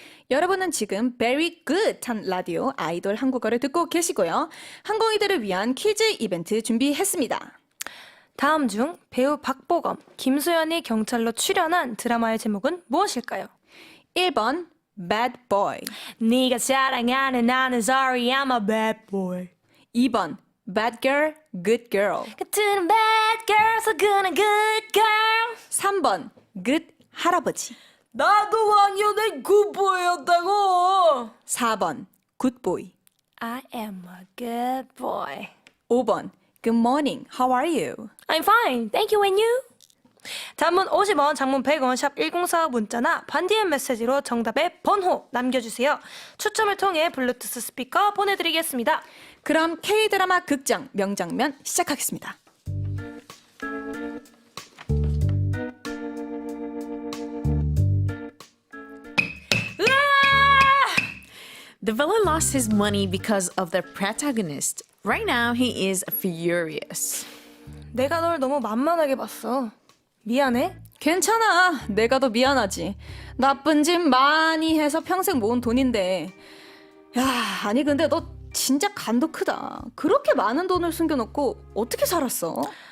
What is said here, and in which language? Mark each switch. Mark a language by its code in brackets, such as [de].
[ko] 여러분은 지금 very good한 라디오 아이돌 한국어를 듣고 계시고요. 항공이들을 위한 퀴즈 이벤트 준비했습니다. 다음 중 배우 박보검, 김소연이 경찰로 출연한 드라마의 제목은 무엇일까요? 1번 bad boy, 네가 사랑하는 나는 [en] sorry I'm a bad boy. [ko] 2번 bad girl, good girl, 같은 bad girl 서그는 good girl. 3번 good 할아버지, 나도 왕년에 good boy였다고. 4번 good boy, [en] I am a good boy. 5번 good morning, how are you? I'm fine, thank you and you? [ko] 단문 50원, 장문 100원, 샵 1045 문자나 반디엠 메시지로 정답의 번호 남겨주세요. 추첨을 통해 블루투스 스피커 보내드리겠습니다. 그럼 K-드라마 극장 명장면 시작하겠습니다. [en] The villain lost his money because of the protagonist. Right now, he is furious. [ko] 내가 널 너무 만만하게 봤어. 미안해. 괜찮아. 내가 더 미안하지. 나쁜 짓 많이 해서 평생 모은 돈인데. 야, 아니 근데 너 진짜 간도 크다. 그렇게 많은 돈을 숨겨놓고 어떻게 살았어?